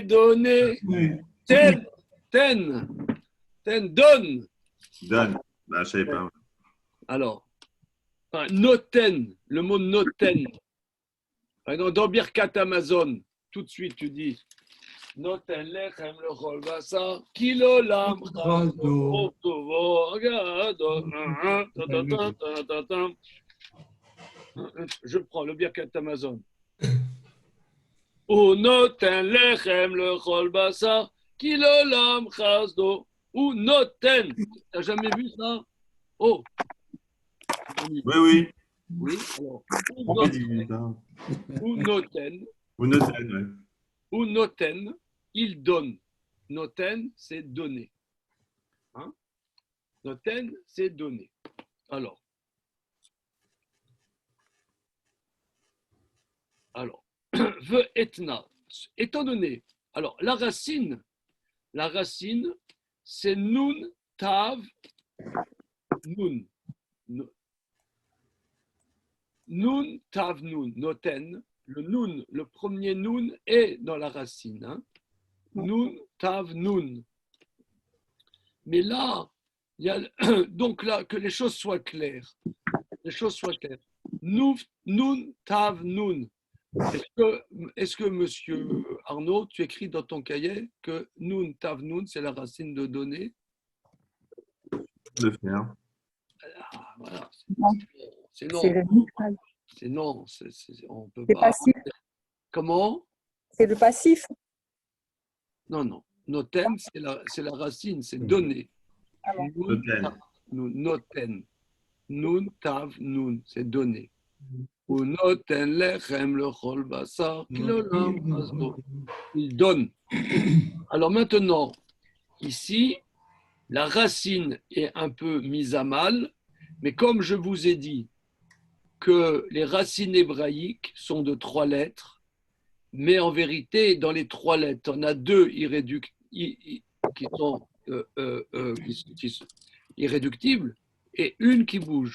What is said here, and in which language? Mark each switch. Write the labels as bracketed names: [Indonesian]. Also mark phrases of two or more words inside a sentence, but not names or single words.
[French] Ten. Donne. Donne. Bah, je savais pas. Alors, noten, le mot noten. Dans Birkat Amazon, tout de suite, tu dis [Hebrew] Noten lechem lechol basar, ki l'olam chasdo, tovo agado. [French] Je prends le Birkat Amazon. [Hebrew] Ou noten lechem lechol basar, ki l'olam chasdo. Ou noten. [French] T'as jamais vu ça? Oh. Oui, oui. Oui, alors. Oui, dis-le, hein. [Hebrew] Ou noten. Ou Noten, ouais. Ou noten, [French] il donne. Noten, c'est donner. Hein? Noten, c'est donner. Alors, [Hebrew] ve etna, [French] étant donné, alors la racine, c'est nun, tav, nun. Nun, tav, nun, noten. Le nun, le premier nun est dans la racine. Hein? Nun, tav, nun. Mais là, il y a, donc là, que les choses soient claires. Les choses soient claires. Nun, tav, nun. Est-ce que, monsieur Arnaud, tu écris dans ton cahier que nun, tav, nun, c'est la racine de donner? Le faire. Ah, voilà. Non. C'est non. C'est le minimal. C'est non. On peut C'est pas. passif. Comment? C'est le passif. Non, non. Noten, c'est la racine, c'est donner. Ah bon. Nun, Noten. tav, nun, noten. Nun, tav, nun, c'est donner. [Hebrew] Ou noten lechem lechol basar, ki l'olam chasdo. [French] Il donne. Alors maintenant, ici, la racine est un peu mise à mal, mais comme je vous ai dit que les racines hébraïques sont de 3 lettres, mais en vérité, dans les 3 lettres, on a 2 qui sont irréductibles et une qui bouge.